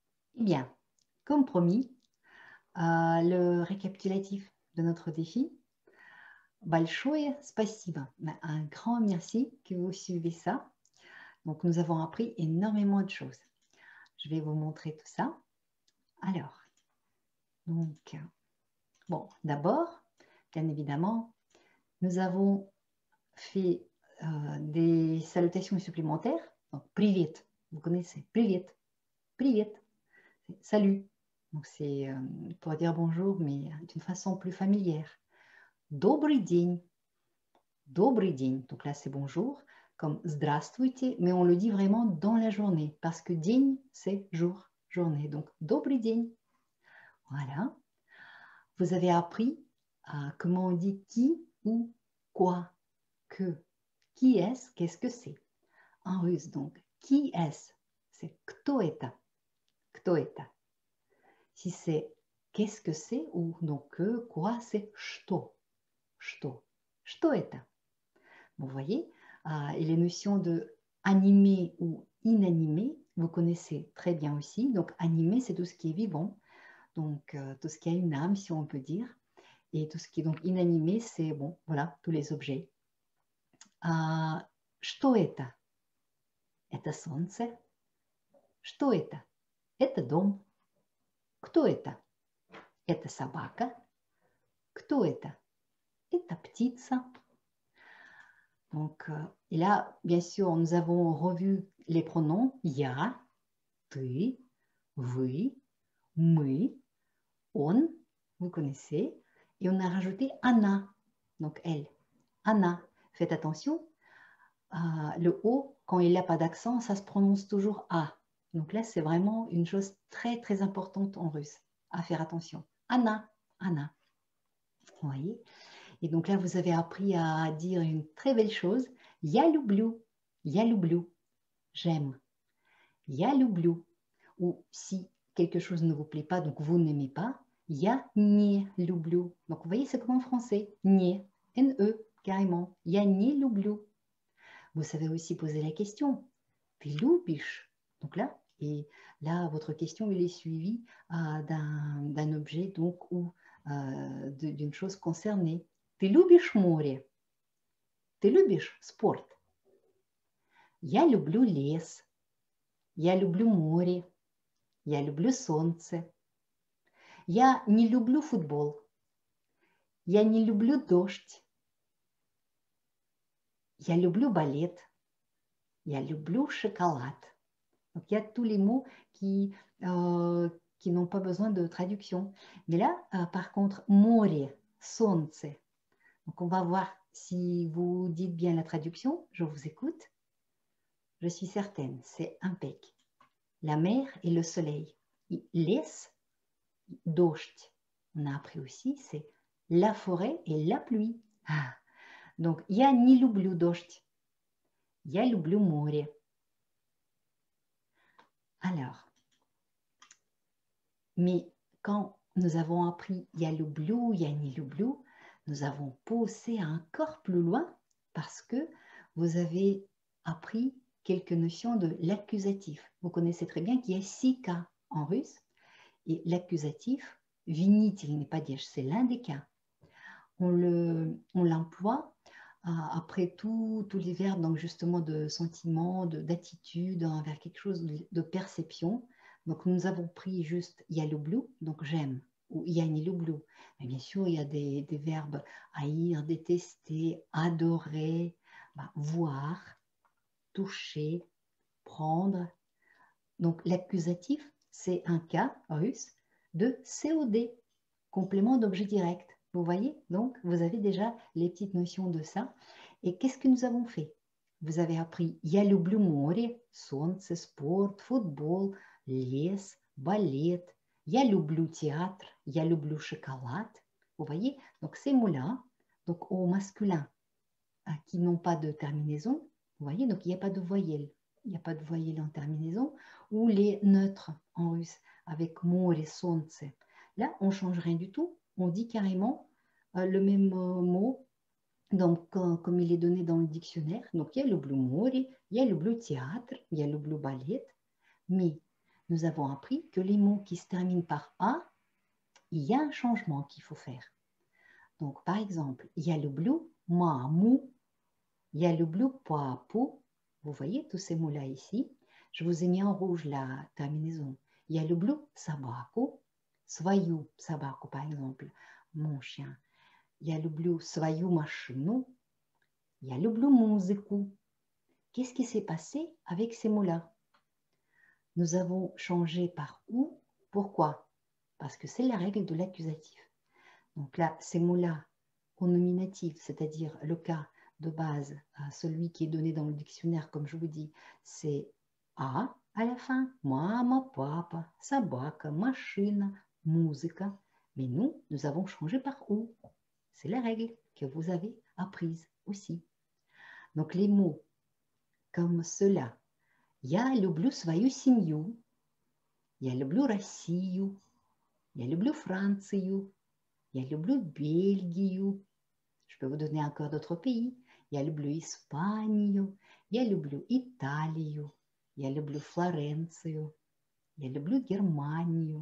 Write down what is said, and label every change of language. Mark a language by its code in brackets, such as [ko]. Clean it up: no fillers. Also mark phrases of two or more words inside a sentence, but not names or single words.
[fr] Eh bien, comme promis, le récapitulatif de notre défi. [ru] Большое спасибо. [fr] Un grand merci que vous suivez ça. Donc, nous avons appris énormément de choses. Je vais vous montrer tout ça. Alors, donc, bon, d'abord, bien évidemment, nous avons fait des salutations supplémentaires. Donc, привет, vous connaissez, [ru] привет, привет, [fr] salut. Donc, c'est pour dire bonjour, mais d'une façon plus familière. [ru] Добрый день. Добрый день. [fr] Donc là, c'est bonjour, comme здравствуйте, mais on le dit vraiment dans la journée, parce que день, c'est jour, journée. Donc, [ru] добрый день. [fr] Voilà. Vous avez appris comment on dit qui ou quoi, que. Qui est-ce, qu'est-ce que c'est? En russe, donc, qui est-ce? C'est [ru] кто это? Кто это? [fr] Si c'est qu'est-ce que c'est ou donc que, quoi, c'est что. [ru] Что. Что это? [fr] Vous voyez, et les notions de animé ou inanimé, vous connaissez très bien aussi. Donc, animé, c'est tout ce qui est vivant, donc tout ce qui a une âme, si on peut dire. Et tout ce qui est donc inanimé, c'est, bon, voilà, tous les objets. [ru] Что это? Это солнце. Что это? Это дом. Кто это? Это собака. Кто это? Это птица. [fr] Donc, et là, bien sûr, nous avons revu les pronoms [ru] я, ты, вы, мы, [fr] on, vous connaissez, et on a rajouté Anna, donc elle, Anna. Faites attention, le O, quand il n'y a pas d'accent, ça se prononce toujours A. Donc là, c'est vraiment une chose très, très importante en russe, à faire attention. Anna, Anna. Vous voyez? Et donc là, vous avez appris à dire une très belle chose. [ru] Я люблю, j'aime. Я люблю. [fr] Ou si quelque chose ne vous plaît pas, donc vous n'aimez pas, [ru] я не люблю. [fr] Donc vous voyez, c'est comme en français, не, N-E, carrément. [ru] Я не люблю. [fr] Vous savez aussi poser la question. [ru] Ты любишь? [fr] Donc là, et là, votre question, il est suivie d'un objet, donc, ou d'une chose concernée. [ru] Ты любишь море? Ты любишь спорт? Я люблю лес. Я люблю море. Я люблю солнце. Я не люблю футбол. Я не люблю дождь. Я люблю балет. Я люблю шоколад. [fr] Donc, il y a tous les mots qui n'ont pas besoin de traduction. Mais là, par contre, [ru] море, солнце. [fr] Donc, on va voir si vous dites bien la traduction. Je vous écoute. Je suis certaine, c'est impec. La mer et le soleil. [ru] Лес, дождь. [fr] On a appris aussi, c'est la forêt et la pluie. Donc, [ru] я не люблю дождь. Я люблю море. [fr] Alors, mais quand nous avons appris [ru] я люблю, я не люблю, [fr] nous avons poussé encore plus loin parce que vous avez appris quelques notions de l'accusatif. Vous connaissez très bien qu'il y a 6 cas en russe. Et l'accusatif, [ru] винительный падеж, [fr] c'est l'un des cas. On l'emploie après tous les verbes, donc justement de sentiment, d'attitude envers quelque chose de perception. Donc nous avons pris juste [ru] я люблю, [fr] donc j'aime, ou [ru] я не люблю. [fr] Mais bien sûr, il y a des verbes haïr, détester, adorer, voir, toucher, prendre. Donc l'accusatif, c'est un cas russe de COD, complément d'objet direct. Vous voyez? Donc, vous avez déjà les petites notions de ça. Et qu'est-ce que nous avons fait? Vous avez appris [ru] Я люблю море, солнце, спорт, футбол, лес, балет. Я люблю théâtre, я люблю шоколад. [fr] Vous voyez? Donc, ces mots-là, donc au masculin, qui n'ont pas de terminaison, vous voyez? Donc, il n'y a pas de voyelle. Il n'y a pas de voyelle en terminaison, ou les neutres en russe, avec [ru] море, солнце. [fr] Là, on ne change rien du tout. On dit carrément le même mot, donc, comme il est donné dans le dictionnaire. Donc, [ru] я люблю море, я люблю théâtre, я люблю ballet. [fr] Mais nous avons appris que les mots qui se terminent par A, il y a un changement qu'il faut faire. Donc, par exemple, [ru] я люблю маму, я люблю папу. [fr] Vous voyez tous ces mots-là ici. Je vous ai mis en rouge la terminaison. [ru] Я люблю собаку, свою собаку, [fr] par exemple, mon chien. [ru] Я люблю свою машину, я люблю музыку. [fr] Qu'est-ce qui s'est passé avec ces mots-là? Nous avons changé par ou. Pourquoi? Parce que c'est la règle de l'accusatif. Donc là, ces mots-là, au nominatif, c'est-à-dire le cas de base, celui qui est donné dans le dictionnaire, comme je vous dis, c'est A à la fin, [ru] мама, папа, собака, машина, музыка. [fr] Mais nous avons changé par ou. C'est la règle que vous avez apprise aussi. Donc les mots comme cela, [ru] я люблю свою семью, я люблю Россию, я люблю Францию, я люблю Бельгию. [fr] Je peux vous donner encore d'autres pays. [ru] Я люблю Испанию, я люблю Италию, я люблю Флоренцию, я люблю Германию.